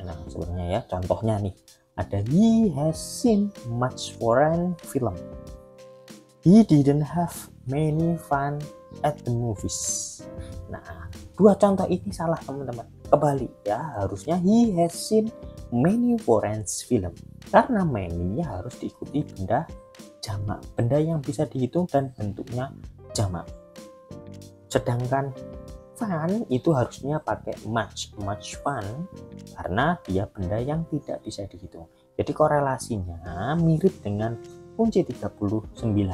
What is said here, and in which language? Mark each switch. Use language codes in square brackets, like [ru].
[id] Nah, sebenarnya ya, contohnya nih, ada [en] he has seen much foreign film. He didn't have many fun at the movies. [id] Nah, dua contoh ini salah, teman-teman. Kebalik ya, harusnya [en] he has seen many foreign film. [id] Karena many-nya harus diikuti benda jamak, benda yang bisa dihitung dan bentuknya jamak. Sedangkan fun itu harusnya pakai much fun karena dia benda yang tidak bisa dihitung. Jadi korelasinya mirip dengan kunci 39.